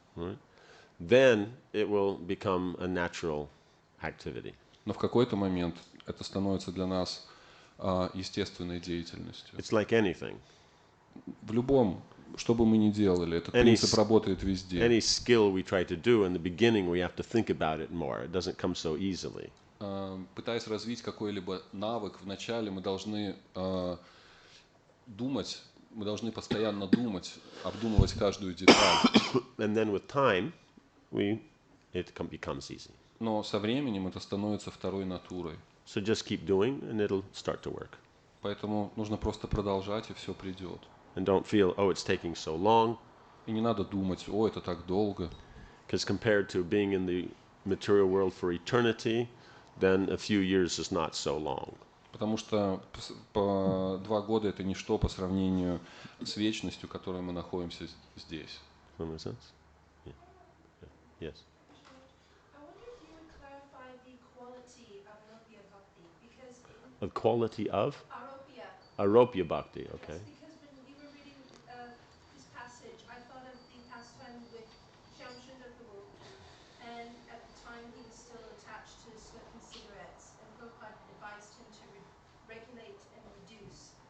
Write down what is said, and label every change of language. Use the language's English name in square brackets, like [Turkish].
[English] Right? Then it will become a natural activity. [Russian] Но в какой-то момент это становится для нас естественной деятельностью. [English] It's like anything. [Russian] В любом, что бы мы ни делали, этот [English] Any [Russian] принцип s- работает везде. [English] Any skill we try to do, in the beginning we have to think about it more. It doesn't come so easily. [Russian] Пытаясь развить какой-либо навык, вначале мы должны думать, мы должны постоянно думать, обдумывать каждую деталь. [English] And then with time, becomes easy. [Russian] Но со временем это становится второй натурой. [English] So just keep doing, and it'll start to work. [Russian] Поэтому нужно просто продолжать, и все придет. [English] And don't feel, oh, it's taking so long, [Russian] И не надо думать, о, это так долго. [English] because compared to being in the material world for eternity, then a few years is not so long. [Russian] Потому что 2 года это ничто по сравнению с вечностью, в которой мы находимся здесь. [English] Does that make sense? Yeah. Yes. I wonder if you would clarify the quality of Aropya Bhakti, because The quality of Aropya, Aropya Bhakti, okay. yes, because when we were reading this passage, I thought of the pastime with Shyam Sundar Prabhu, and at the time he was still attached to smoking cigarettes, and Prabhupada advised him to regulate and reduce.